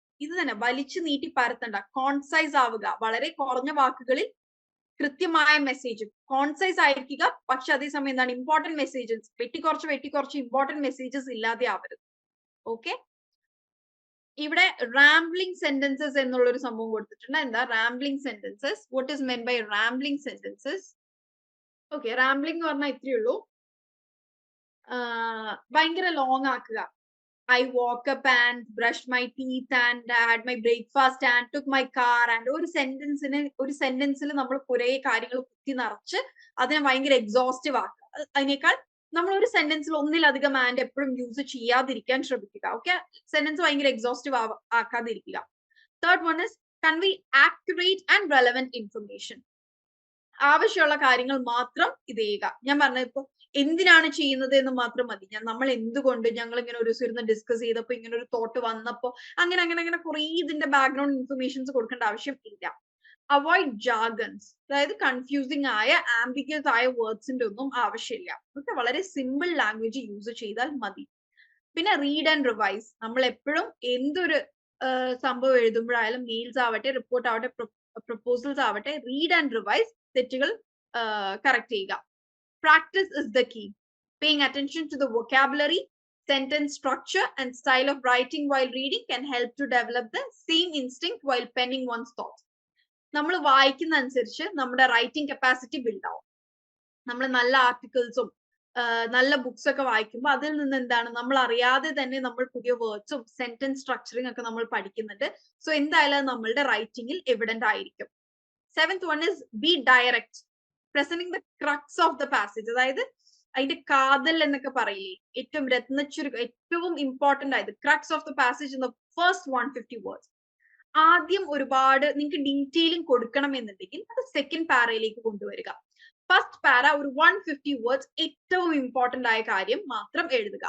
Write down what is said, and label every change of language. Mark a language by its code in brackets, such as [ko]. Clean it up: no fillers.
[ml] ഇത് തന്നെ, വലിച്ചു നീട്ടി പരത്തണ്ട, കോൺസൈസ് ആവുക, വളരെ കുറഞ്ഞ വാക്കുകളിൽ കൃത്യമായ മെസ്സേജ്, കോൺസൈസ് ആയിരിക്കുക, പക്ഷെ അതേസമയം എന്താണ് ഇമ്പോർട്ടന്റ് മെസ്സേജസ് വെട്ടിക്കുറച്ച് ഇമ്പോർട്ടന്റ് മെസ്സേജസ് ഇല്ലാതെ ആവരുത്. ഓക്കെ, ഇവിടെ റാംബ്ലിംഗ് സെന്റൻസസ് എന്നുള്ള ഒരു സംഭവം കൊടുത്തിട്ടുണ്ട്. എന്താ rambling sentences? What is men by rambling sentences? Okay, rambling എന്ന് പറഞ്ഞാൽ ഇത്രയേ ഉള്ളൂ, ഭയങ്കര ലോങ് ആക്കുക. [en] I woke up and brushed my teeth and had my breakfast and took my car and [ml] ഒരു സെന്റൻസിൽ നമ്മൾ കുറെ കാര്യങ്ങൾ കുത്തി നിറച്ച് അതിനെ ഭയങ്കര എക്സോസ്റ്റീവ് ആക്കുക. അതിനേക്കാൾ നമ്മൾ ഒരു സെന്റൻസിൽ ഒന്നിലധികം ആൻഡ് എപ്പോഴും യൂസ് ചെയ്യാതിരിക്കാൻ ശ്രമിക്കുക. ഓക്കെ, സെന്റൻസ് ഭയങ്കര exhaustive ആക്കാതിരിക്കുക. [en] Third one is convey accurate and relevant information. [ml] ആവശ്യമുള്ള കാര്യങ്ങൾ മാത്രം ഇത് ചെയ്യുക. ഞാൻ പറഞ്ഞത് ഇപ്പൊ എന്തിനാണ് ചെയ്യുന്നത് എന്ന് മാത്രം മതി. നമ്മൾ എന്തുകൊണ്ട് ഞങ്ങൾ ഇങ്ങനെ ഒരു ദിവസം ഇരുന്ന് ഡിസ്കസ് ചെയ്തപ്പോ ഇങ്ങനെ ഒരു തോട്ട് വന്നപ്പോ അങ്ങനെ കുറെ ഇതിന്റെ ബാക്ക്ഗ്രൗണ്ട് ഇൻഫർമേഷൻസ് കൊടുക്കേണ്ട ആവശ്യം ഇല്ല. അവോയ്ഡ് ജാർഗൻസ്, അതായത് കൺഫ്യൂസിംഗ് ആയ ആംബിഗ്യസ് ആയ വേർഡ്സിന്റെ ഒന്നും ആവശ്യമില്ല. ഒക്കെ വളരെ സിമ്പിൾ ലാംഗ്വേജ് യൂസ് ചെയ്താൽ മതി. പിന്നെ റീഡ് ആൻഡ് റിവൈസ്. നമ്മൾ എപ്പോഴും എന്തൊരു സംഭവം എഴുതുമ്പോഴായാലും മെയിൽസ് ആവട്ടെ, റിപ്പോർട്ട് ആവട്ടെ, പ്രപ്പോസൽസ് ആവട്ടെ, റീഡ് ആൻഡ് റിവൈസ്, തെറ്റുകൾ കറക്റ്റ് ചെയ്യുക. [en] Practice is the key. Paying attention to the vocabulary, sentence structure, and style of writing while reading can help to develop the same instinct while penning one's thoughts. [ml] നമ്മൾ വായിക്കുന്ന അനുസരിച്ച് നമ്മുടെ writing capacity build ആവും. നമ്മൾ നല്ല ആർട്ടിക്കിൾസും നല്ല books ഒക്കെ വായിക്കുമ്പോൾ അതിൽ നിന്ന് എന്താണ് നമ്മൾ അറിയാതെ തന്നെ നമ്മൾ പുതിയ വേർഡ്സും സെന്റൻസ് സ്ട്രക്ചറിങ് ഒക്കെ നമ്മൾ പഠിക്കുന്നുണ്ട്. സോ എന്തായാലും നമ്മളുടെ റൈറ്റിംഗിൽ എവിഡന്റ് ആയിരിക്കും. [en] Seventh one is be direct, presenting the crux of the passage. [ml] അതായത് അതിന്റെ കാതൽ എന്നൊക്കെ പറയില്ലേ, ഏറ്റവും ഏറ്റവും ഇമ്പോർട്ടന്റ് ആയത് [en] Crux of the passage in the first 150 words. [ml] ആദ്യം ഒരുപാട് നിങ്ങൾക്ക് ഡീറ്റെയിലിംഗ് കൊടുക്കണം എന്നുണ്ടെങ്കിൽ അത് സെക്കൻഡ് പാരയിലേക്ക് കൊണ്ടുവരിക. ഫസ്റ്റ് പാര ഒരു 150 വേർഡ്സ് ഏറ്റവും ഇമ്പോർട്ടന്റ് ആയ കാര്യം മാത്രം എഴുതുക.